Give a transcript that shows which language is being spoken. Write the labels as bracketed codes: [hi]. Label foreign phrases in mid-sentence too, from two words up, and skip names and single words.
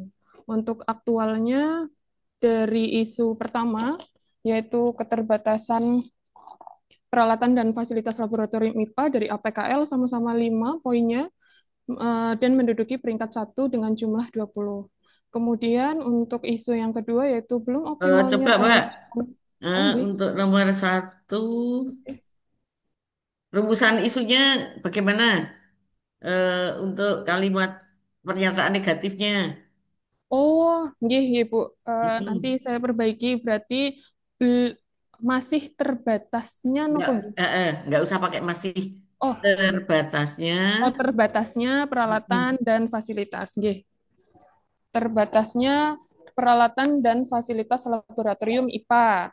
[id] Untuk aktualnya dari isu pertama yaitu keterbatasan peralatan dan fasilitas laboratorium IPA dari APKL sama-sama 5 poinnya dan menduduki peringkat 1 dengan jumlah 20. Kemudian untuk isu yang kedua yaitu belum optimalnya Coba Mbak, oh, nggih. untuk nomor 1, rumusan isunya bagaimana? Untuk kalimat pernyataan negatifnya. Oh, nggih, nggih, Bu. Nanti Mm-mm. saya perbaiki berarti bel- masih terbatasnya Nggak, [jv] nopo nggih? [id] nggak usah pakai masih Oh, terbatasnya. terbatasnya peralatan Mm-mm. dan fasilitas nggih. Terbatasnya peralatan dan fasilitas laboratorium IPA.